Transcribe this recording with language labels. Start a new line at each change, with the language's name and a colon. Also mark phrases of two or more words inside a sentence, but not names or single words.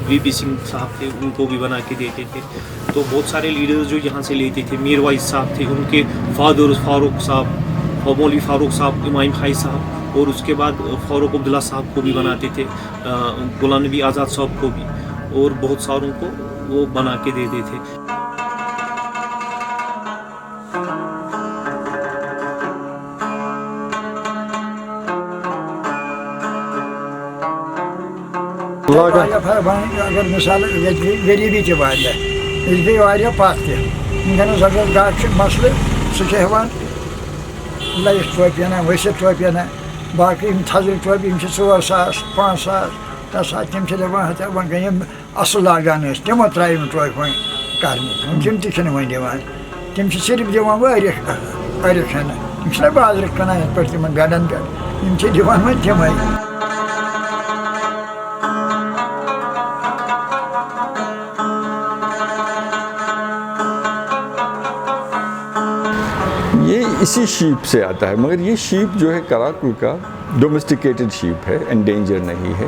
Urdu: وی پی سنگھ صاحب تھے ان کو بھی بنا کے دیتے تھے. تو بہت سارے لیڈرز جو یہاں سے لیتے تھے میر وائز صاحب تھے ان کے فادر فاروق صاحب مولوی فاروق صاحب امام بھائی صاحب اور اس کے بعد فاروق عبداللہ صاحب کو بھی بناتے تھے غلام نبی آزاد صاحب کو بھی اور بہت ساروں کو وہ بنا کے دیتے تھے.
Kashmiri: اگر مثال غریبی تہِ واریاہ أسۍ گٔے واریاہ پَتھ تہِ وٕنکٮ۪نَس اگر بیٛاکھ چھُ مسلہٕ سُہ چھِ ہٮ۪وان لایِف ٹوپہِ اَنان ؤسِت ٹوپہِ اَنان باقٕے یِم تھزرٕ ٹوپہِ یِم چھِ 4,000 5,000 10,000 تِم چھِ دَپان ہَتہ وۄنۍ گٔے یِم اَصٕل لاگان ٲسۍ تِمو ترٛایہِ یِم ٹوپہِ وۄنۍ کَرنہِ تِم تہِ چھِنہٕ وۄنۍ دِوان تِم چھِ صرف دِوان واریاہ کھنہٕ یِم چھِنہ بازرٕ کٕنان یِتھ پٲٹھۍ تِمن بیڈن پٮ۪ٹھ یِم چھِ دِوان وۄنۍ تِمے.
Urdu: یہ اسی شیپ سے آتا ہے، مگر یہ شیپ جو ہے کراکل کا
English: domesticated sheep
Urdu: ہے، انڈینجر نہیں ہے.